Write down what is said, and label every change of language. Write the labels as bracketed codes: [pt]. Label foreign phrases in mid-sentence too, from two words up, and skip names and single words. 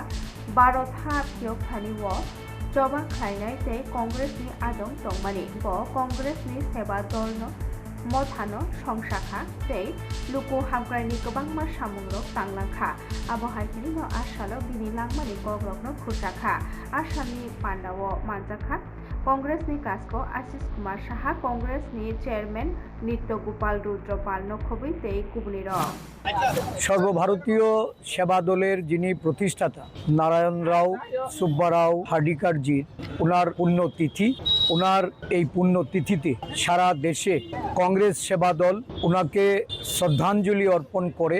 [brx] 12 था फियकथानि जबा खायनाय ते कंग्रेसनि आदं दंमानि कंग्रेसनि सेवा दलनो मथानो संसाखा तै लुकु हामग्रानि गोबांमा सामुंरक तांलांखा आबहायखिनि न आसालो बिनि लांमानि गग्रगनो खुरसाखा आसामनि पान्डाव मानजाखा कंग्रेसनि कास्को आशिष कुमार साहा कंग्रेसनि चेयरमैन नित्य गोपाल रुद्रपाल नखबी तै कुबनिर [bn] সর্বভারতীয় সেবা দলের যিনি প্রতিষ্ঠাতা নারায়ণ রাও সুব্বারাও হার্ডিকারজির ওনার পুণ্যতিথি, ওনার এই পুণ্যতিথিতে সারা দেশে কংগ্রেস সেবা দল ওনাকে শ্রদ্ধাঞ্জলি অর্পণ করে।